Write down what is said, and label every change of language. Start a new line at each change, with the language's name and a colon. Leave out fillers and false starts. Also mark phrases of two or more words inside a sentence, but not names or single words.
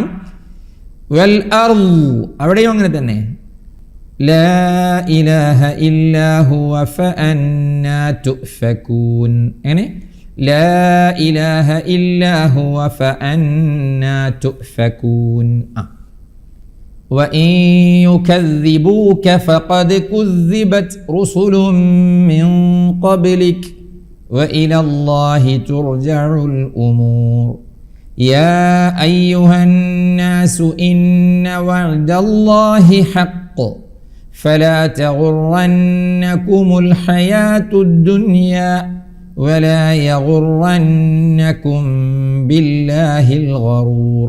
Arabic: والأرض
Malayalam: അവിടെയും അങ്ങനെ തന്നെ.
Arabic: لا إله إلا هو فأنى تؤفكون. എങ്ങനെ? لا إله إلا هو فأنى تؤفكون. وإن يكذبوك فقد كذبت رسل من قبلك وإلى الله ترجع الأمور. يا أيها الناس إن وعد الله حق فلا تغرنكم الحياة الدنيا ولا يغرنكم بالله الغرور.